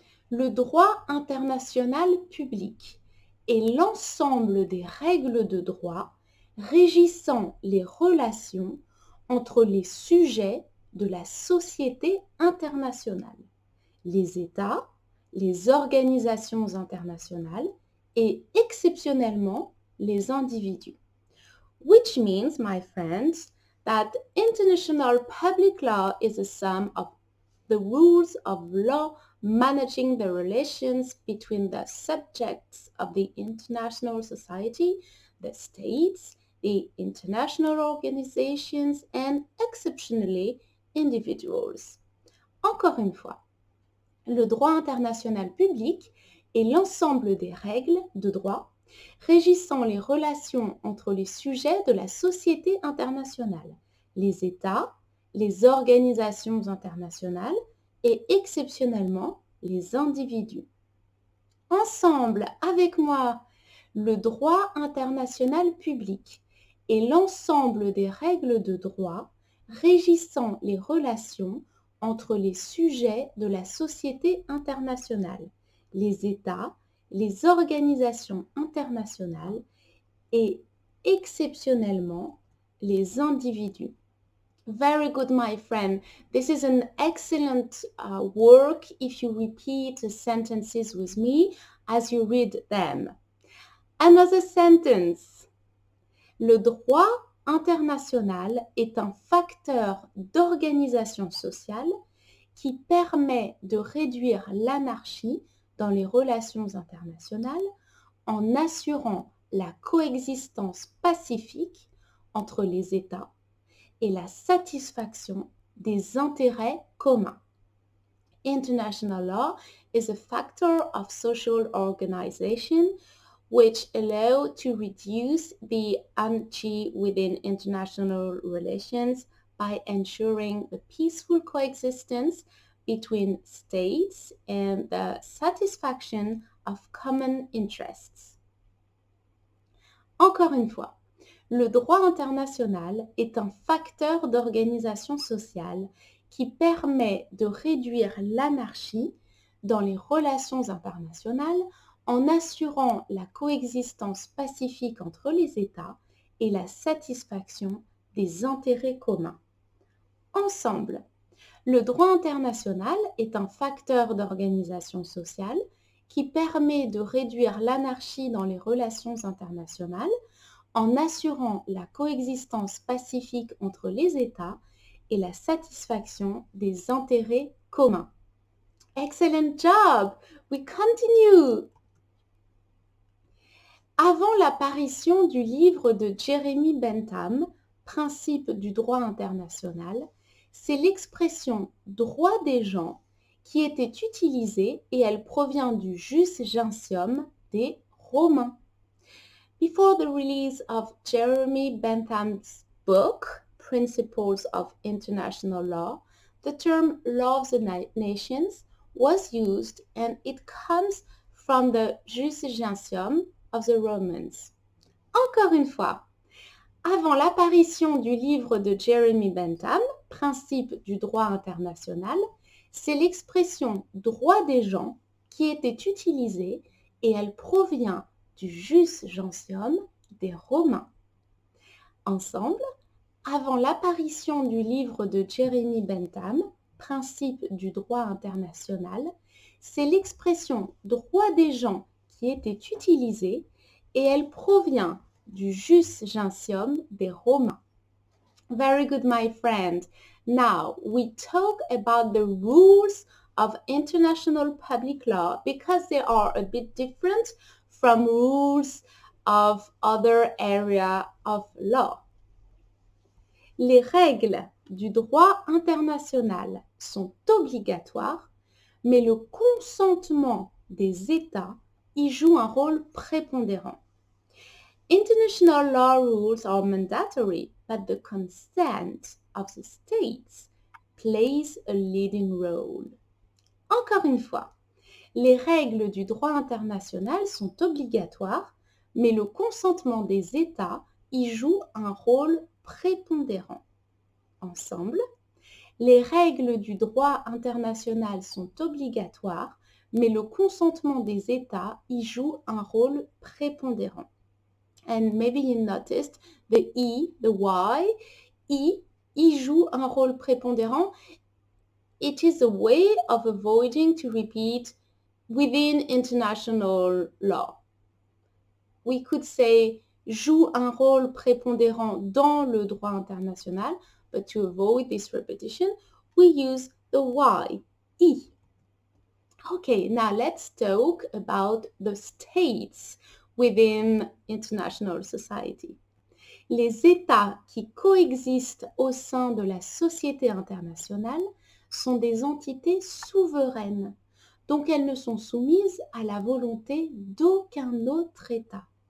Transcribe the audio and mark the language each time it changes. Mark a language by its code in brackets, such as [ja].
[fr] Le droit international public est l'ensemble des règles de droit régissant les relations entre les sujets de la société internationale, les États, les organisations internationales et exceptionnellement les individus. [en] Which means, my friends, that international public law is a sum of the rules of law managing the relations between the subjects of the international society, the states, the international organizations, and exceptionally individuals. [fr] Encore une fois, le droit international public est l'ensemble des règles de droit régissant les relations entre les sujets de la société internationale, les États, les organisations internationales et exceptionnellement les individus. Ensemble, avec moi, le droit international public est l'ensemble des règles de droit régissant les relations entre les sujets de la société internationale, les États, les organisations internationales et exceptionnellement les individus. [en] Very good, my friend. This is an excellent work if you repeat the sentences with me as you read them. Another sentence. [fr] Le droit international est un facteur d'organisation sociale qui permet de réduire l'anarchie dans les relations internationales en assurant la coexistence pacifique entre les États et la satisfaction des intérêts communs. [en] International law is a factor of social organization which allow to reduce the anarchy within international relations by ensuring the peaceful coexistence between states and the satisfaction of common interests. [fr] Encore une fois, le droit international est un facteur d'organisation sociale qui permet de réduire l'anarchie dans les relations internationales en assurant la coexistence pacifique entre les États et la satisfaction des intérêts communs. Ensemble, le droit international est un facteur d'organisation sociale qui permet de réduire l'anarchie dans les relations internationales en assurant la coexistence pacifique entre les États et la satisfaction des intérêts communs. [en] Excellent job! We continue! [fr] Avant l'apparition du livre de Jeremy Bentham, Principes du droit international, c'est l'expression « droit des gens » qui était utilisée et elle provient du Jus Gentium des Romains. [en] Before the release of Jeremy Bentham's book, Principles of International Law, the term law of the nations was used and it comes from the Jus Gentium of the Romans. [fr] Encore une fois, avant l'apparition du livre de Jeremy Bentham, Principes du droit international, c'est l'expression droit des gens qui était utilisée et elle provient du Jus Gentium des Romains. Ensemble, avant l'apparition du livre de Jeremy Bentham, Principes du droit international, c'est l'expression droit des gens qui était utilisée et elle provient du Jus Gentium des Romains. [en] Very good, my friend. Now, we talk about the rules of international public law because they are a bit different from rules of other area of law. [fr] Les règles du droit international sont obligatoires, mais le consentement des États y joue un rôle prépondérant. [en] International law rules are mandatory, but the consent of the states plays a leading role. [fr] Encore une fois, les règles du droit international sont obligatoires, mais le consentement des États y joue un rôle prépondérant. Ensemble, les règles du droit international sont obligatoires, mais le consentement des États y joue un rôle prépondérant. [en] And maybe you noticed the E, the Y, E, [fr] y joue un rôle prépondérant. [en] It is a way of avoiding to repeat within international law. We could say [fr] joue un rôle prépondérant dans le droit international, [en] but to avoid this repetition, we use the Y, E. Okay, now let's talk about the states within international society. [fr] Les États qui coexistent au sein de la société internationale sont des entités souveraines, donc elles ne sont soumises à la volonté d'aucun autre État.